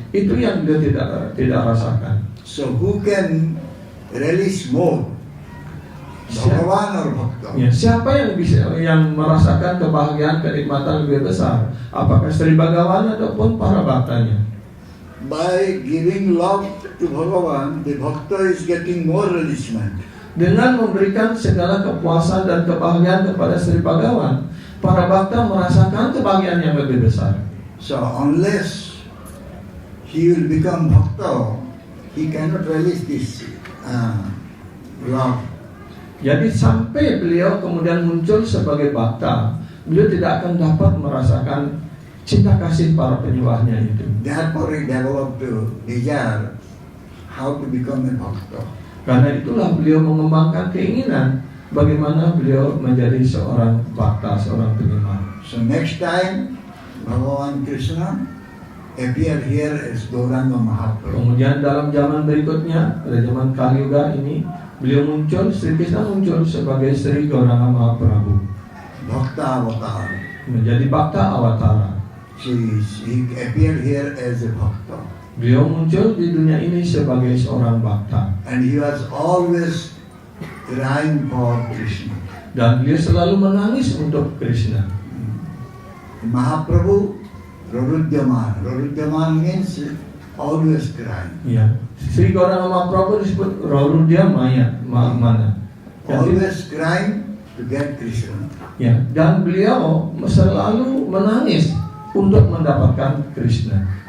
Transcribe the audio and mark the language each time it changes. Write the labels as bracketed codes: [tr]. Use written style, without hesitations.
[id] Itu yang dia tidak rasakan. [en] So who can release more? Bhagavan or Bhakta? [id] Ya, siapa yang merasakan kebahagiaan kenikmatan lebih besar? Apakah Sri Bhagavan ataupun para bhaktanya? [en] By giving love to Bhagavan, the Bhakta is getting more relishment. [id] Dengan memberikan segala kepuasan dan kebahagiaan kepada Sri Bhagavan, para bhakta merasakan kebahagiaan yang lebih besar. [en] So unless he will become Bhakta, he cannot release this love. [id] Jadi sampai beliau kemudian muncul sebagai bhakta, beliau tidak akan dapat merasakan cinta kasih para penyembahnya itu. [en] Therefore he developed desire how to become a Bhakta. [id] Karena itulah beliau mengembangkan keinginan bagaimana beliau menjadi seorang bhakta, seorang penyembah. [en] So next time Bhagavan Krishna appear here as Gauranga Mahaprabhu. [id] Kemudian dalam zaman berikutnya, pada zaman Kali Yuga ini, beliau muncul, Sri Krishna muncul sebagai Sri Gauranga Mahaprabhu, [en] Bhakta Avatar. [id] menjadi bhakta awatara. [en] He appeared here as a Bhakta. [id] Beliau muncul di dunia ini sebagai seorang bhakta. [en] And he was always crying for Krishna. [id] Dan beliau selalu menangis untuk Krishna. [sa] Mahaprabhu Rarudyaman. [en] Rarudyaman means always crying. [id] Ya, Sri Gauranga Mahaprabhu disebut Rarudya Maya, mana? [en] Always crying to get Krishna. [id] Ya, dan beliau selalu menangis untuk mendapatkan Krishna.